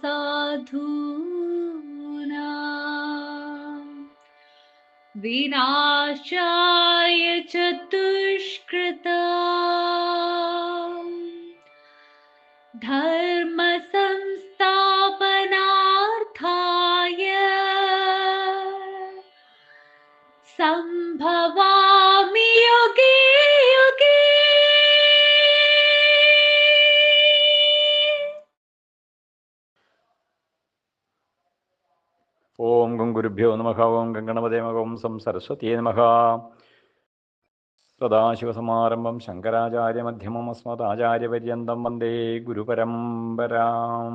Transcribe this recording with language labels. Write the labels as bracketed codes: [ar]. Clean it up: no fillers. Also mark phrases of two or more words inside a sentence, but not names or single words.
[sa] साधूनां, विनाशाय च दुष्कृतां, धर्म संस्थापनार्थाय संभवामि युगे युगे। ഓം ഗം ഗുരുഭ്യോ നമഃ. ഓം ഗംഗണപതേ നമഃ. ഓം സം സരസ്വത്യേ നമഃ. സദാശിവസമാരംഭം ശങ്കരാചാര്യമധ്യമം അസ്മദാചാര്യപര്യന്തം വന്ദേ ഗുരുപരമ്പരാം.